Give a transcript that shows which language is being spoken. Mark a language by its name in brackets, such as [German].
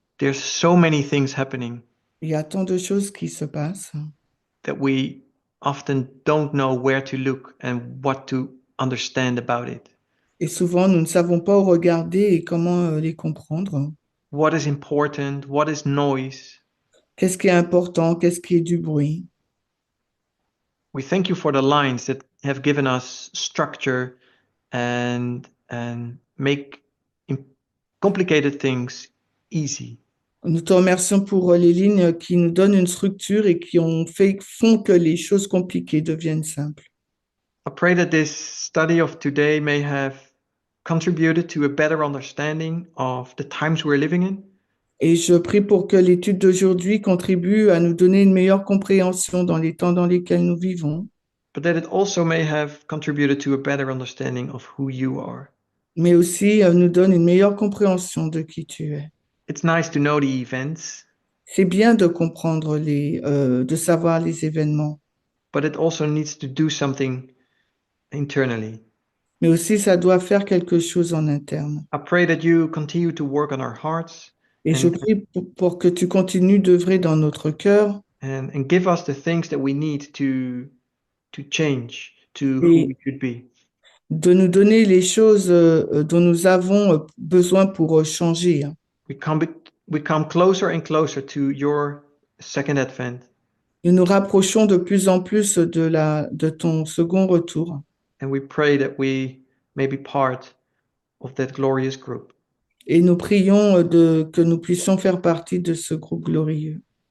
[English] There's so many things happening [French] Il y a tant de choses qui se passent [English] that we often don't know where to look and what to understand about it. [French] et souvent nous ne savons pas où regarder et comment les comprendre. [English] What is important? What is noise? [French] Qu'est-ce qui est important? Qu'est-ce qui est du bruit? [English] We thank you for the lines that have given us structure and make complicated things easy. [French] Nous te remercions pour les lignes qui nous donnent une structure et qui font que les choses compliquées deviennent simples. [English] I pray that this study of today may have contributed to a better understanding of the times we're living in. [French] Et je prie pour que l'étude d'aujourd'hui contribue à nous donner une meilleure compréhension dans les temps dans lesquels nous vivons, [English] But that it also may have contributed to a better understanding of who you are. [French] mais aussi nous donne une meilleure compréhension de qui tu es. [English] It's nice to know the events, [French] C'est bien de comprendre de savoir les événements, [English] but it also needs to do something internally. [French] mais aussi ça doit faire quelque chose en interne. [English] I pray that you continue to work on our hearts [French] Et je prie pour que tu continues d'œuvrer dans notre cœur [English] and give us the things that we need to change to who we should be. [French] de nous donner les choses dont nous avons besoin pour changer. [English] We come closer and closer to your second advent, [French] Nous nous rapprochons de plus en plus de ton second retour. [English] and we pray that we may be part of that glorious group. [French] Et nous prions que nous puissions faire partie de ce groupe glorieux.